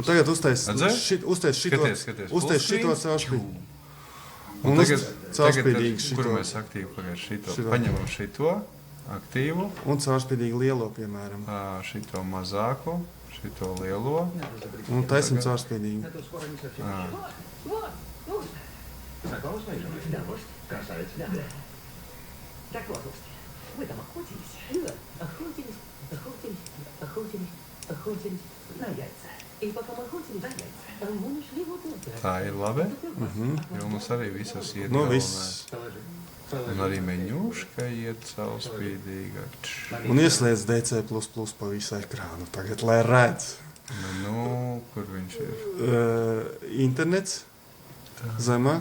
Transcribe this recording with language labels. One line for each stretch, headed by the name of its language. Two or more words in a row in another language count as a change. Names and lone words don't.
Latvian: Un tagad uztais šito, uztais šito caurspīdīgi. Un caurspīdīgi šito. Kur mēs aktīvi pagājuši šito? Paņemam šito, aktīvu. Un caurspīdīgi lielo, piemēram. Šito mazāku, šito lielo. Un taisim caurspīdīgi.
Russian: Так вот, вы там охотились? Охотились на яйца. И пока мы охотились на яйца, мы нашли вот это.
Latvian: Tā ir labi. Jo mums arī visas iet Nu, galvenā. viss. Un arī meņuška iet caurspīdīgāk. Un ieslēdz DC++ pa visu ekrānu tagad, lai redz. Nu, kur viņš ir? Internets. Zemāk.